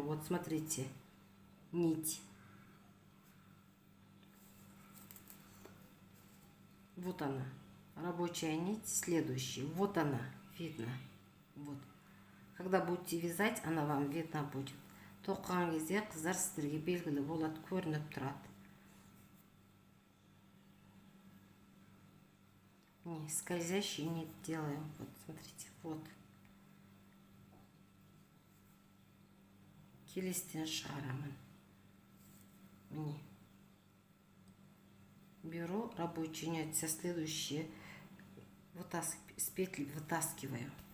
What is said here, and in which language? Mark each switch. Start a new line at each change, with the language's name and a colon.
Russian: Вот смотрите, нить. Вот она, рабочая нить, следующая. Вот она, видно. Вот. Когда будете вязать, она вам видно будет.
Kazakh: Тоққан кезде қыздар сіздерге белгілі болады, көрініп тұрады.
Russian: Не, скользящий нить делаю. Вот, смотрите, вот.
Kazakh: Келестен шығарамын.
Russian: Мне. Беру рабочую нить, со следующие с петли вытаскиваю.